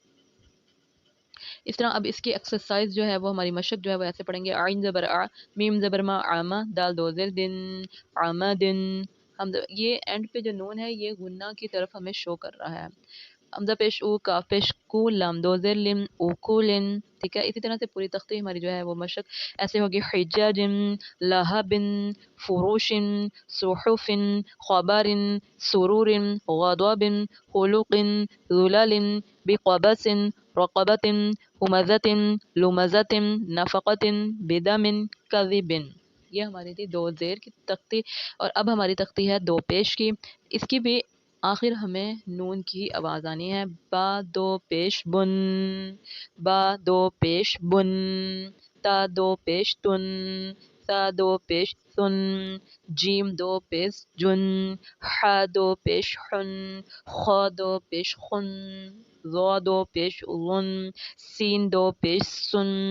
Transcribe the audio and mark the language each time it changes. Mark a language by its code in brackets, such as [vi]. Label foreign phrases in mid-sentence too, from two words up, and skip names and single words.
[ur] اس طرح اب اس کی ایکسرسائز جو ہے وہ ہماری مشق جو ہے وہ ایسے پڑھیں گے، عین زبر آ، میم زبر ما عامہ، دال دو زیر دن، عامہ دن۔ ہم یہ اینڈ پہ جو نون ہے یہ غنہ کی طرف ہمیں شو کر رہا ہے۔ حمزہ پیش او، کاف پیش کو، لام دو زیر لم، اوکو لن، ٹھیک ہے۔ اسی طرح سے پوری تختی ہماری جو ہے وہ مشق ایسے ہوگی، [ar] حجاجن، لہبن، فروشن، صحفن، خبرن، سرورن، غضبن، خلقن، ذلل، بقبس، رقبة، همزة، لمزة، نفقة، بدم، کذب۔ [ur] یہ ہماری تھی دو زیر کی تختی، اور اب ہماری تختی ہے دو پیش کی۔ اس کی بھی آخر ہمیں نون کی آواز آنی ہے، با دو پیش بن، با دو پیش بن، تا دو پیش تن، سا دو پیش سن، جیم دو پیش جن، حا دو پیش حن، خا دو پیش خن، ضا دو پیش غن، سین دو پیش سن۔